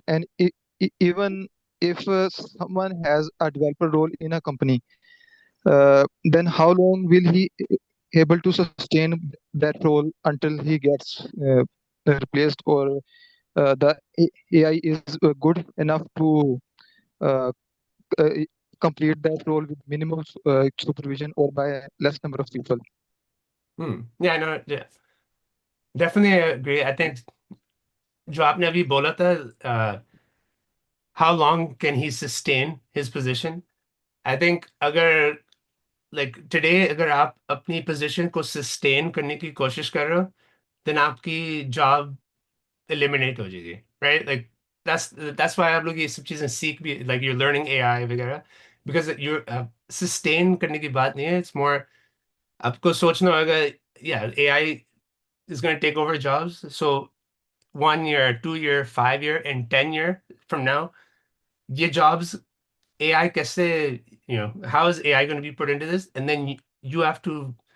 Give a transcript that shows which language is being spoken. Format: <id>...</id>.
<en>And even if someone has a developer role in a company, then how long will he able to sustain that role until he gets replaced, or the AI is good enough to uh, uh, complete that role with minimal supervision or by a less number of people? Yeah, no, yeah, definitely agree. I think</en> <hi>जो आपने अभी बोला था,</hi> <en>how long can he sustain his position? I think</en> <hi>अगर</hi> <en>like today</en> <hi>अगर आप अपनी position को sustain करने की कोशिश कर रहे हो,</hi> <en>then</en> <hi>आपकी job eliminate हो जाएगी, right? Like that's why आप लोग ये सब चीजें सीख भी</hi> <en>like you're learning AI</en> <hi>वगैरह because you're sustain करने की बात नहीं है.</hi> <en>It's more</en> <hi>आपको सोचना होगा,</hi> <en>yeah, AI is going to take over jobs. So 1 year, 2 year, 5 year, and 10 year from now, your jobs AI</en> <hi>कैसे</hi> <en>how is AI going to be put into this? And then you have to</en>